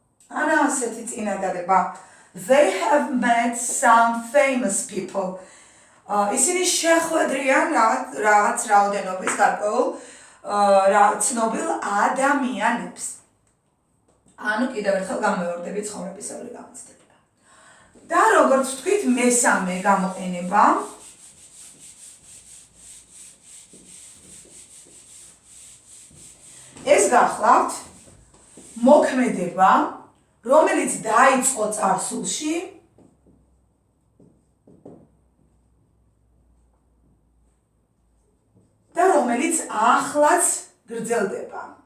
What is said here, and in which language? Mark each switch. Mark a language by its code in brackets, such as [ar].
[ka] Ana ასეთი წინადადება. [en] They have met some famous people. [ka] ისინი შეხვედრიან რაღაც რაოდენობის გარკვეულ ცნობილ ადამიანებს. ანუ კიდევ ერთხელ გამოვარდებით ცხოვრებისეული გამოცდილება. და როგორც ვთქვით, მესამე გამოყენება ეს გახლავთ მოქმედება, რომელიც დაიწყო წარსულში და რომელიც ახლაც გრძელდება.